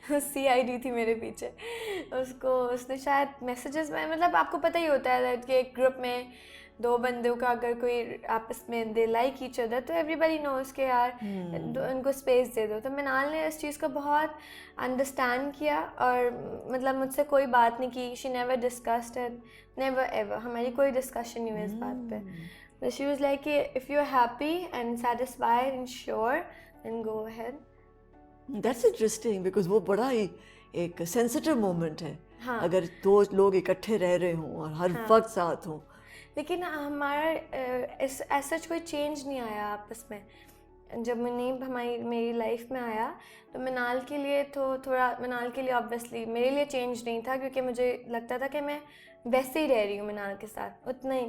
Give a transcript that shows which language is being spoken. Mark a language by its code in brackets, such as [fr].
[hi] CID थी मेरे पीछे। उसने शायद मैसेजेस में, मतलब आपको पता ही होता है कि एक ग्रुप में दो बंदों का अगर कोई आपस में [en] they like each other, [hi] तो [en] everybody knows [hi] के यार उनको स्पेस दे दो। तो मिनाल ने इस चीज़ को बहुत अंडरस्टैंड किया और मतलब मुझसे कोई बात नहीं की। [en] she never discussed it, never ever, [hi] हमारी कोई डिस्कशन नहीं हुई इस बात पे। [en] But she was like, if you're happy and satisfied and sure, then go ahead. That's interesting because [hi] वो बड़ा ही एक सेंसिटिव मोमेंट है। हाँ। अगर दो लोग इकट्ठे रह रहे हों और हर वक्त साथ हों। लेकिन हमारा ऐसा कोई चेंज नहीं आया आपस में। जब मुनीब मेरी लाइफ में आया तो मिनाल के लिए ऑब्वियसली मेरे लिए चेंज नहीं था, क्योंकि मुझे लगता था कि मैं वैसे ही रह रही हूँ मिनाल के साथ उतना ही।